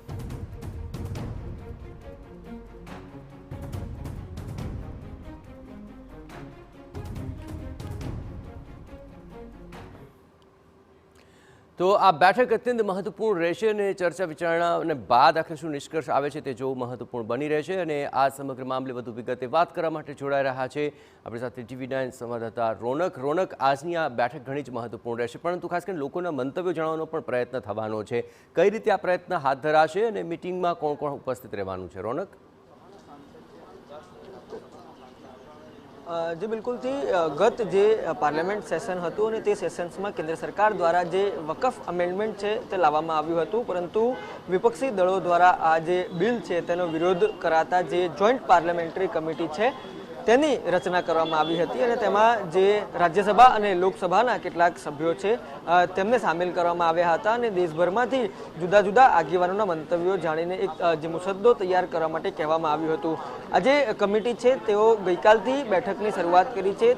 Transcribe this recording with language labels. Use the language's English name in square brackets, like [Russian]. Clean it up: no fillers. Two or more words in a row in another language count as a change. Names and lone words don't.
[Gujarati] તો આ બેઠક અત્યંત મહત્વપૂર્ણ રહેશે અને ચર્ચા વિચારણા અને બાદ આખરે શું નિષ્કર્ષ આવે છે તે જોવું મહત્વપૂર્ણ બની રહેશે। અને આ સમગ્ર મામલે વધુ વિગતે વાત કરવા માટે જોડાઈ રહ્યા છે આપણી સાથે TV9 સંવાદદાતા રોનક। આજની આ બેઠક ઘણી જ મહત્વપૂર્ણ રહેશે, પરંતુ ખાસ કરીને લોકોના મંતવ્યો જાણવાનો પણ પ્રયત્ન થવાનો છે। કઈ રીતે આ પ્રયત્ન હાથ ધરાશે અને મિટિંગમાં કોણ કોણ ઉપસ્થિત રહેવાનું છે? રોનક, જી બિલકુલ થી। ગત જે [English] parliament session [Gujarati] હતું અને તે સેશન્સમાં કેન્દ્ર સરકાર દ્વારા જે વકફ અમેન્ડમેન્ટ છે તે લાવવામાં આવ્યું હતું, પરંતુ વિપક્ષી દળો દ્વારા આ જે બિલ છે તેનો વિરોધ કરાતા જે [English] joint parliamentary committee [Gujarati] છે તેની રચના કરવામાં આવી હતી અને તેમાં જે રાજ્યસભા અને લોકસભાના કેટલાક સભ્યો છે તેમને સામેલ કરવામાં આવ્યા હતા અને દેશભરમાંથી જુદા જુદા આગેવાનોના મંતવ્યો જાણીને એક જે મુસદ્દો તૈયાર કરવા માટે કહેવામાં આવ્યું હતું। આ જે કમિટી છે તેઓ ગઈકાલથી બેઠકની શરૂઆત કરી છે।